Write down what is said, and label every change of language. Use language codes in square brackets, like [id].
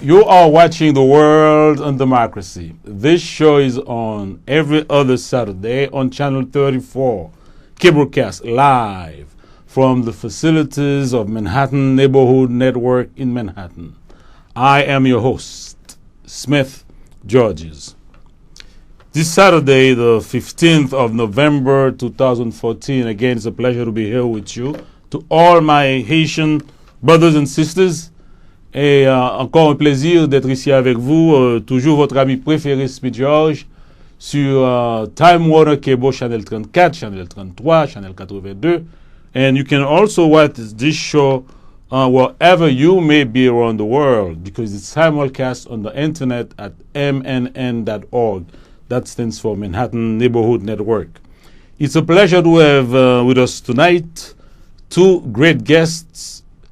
[en] You are watching The World on Democracy. This show is on every other Saturday on Channel 34, cablecast live from the facilities of Manhattan Neighborhood Network in Manhattan. I am your host, Smith Georges. This Saturday, the 15th of November 2014, again, it's a pleasure to be here with you. To all my Haitian brothers and sisters, [fr] et encore un plaisir d'être ici avec vous, toujours votre ami préféré Smith George, sur Time Warner Cable, Channel 34, Channel 33, Channel 82. [en] And you can also watch this show wherever you may be around the world, because it's simulcast on the internet at mnn.org. That stands for Manhattan Neighborhood Network. It's a pleasure to have with us tonight two great guests.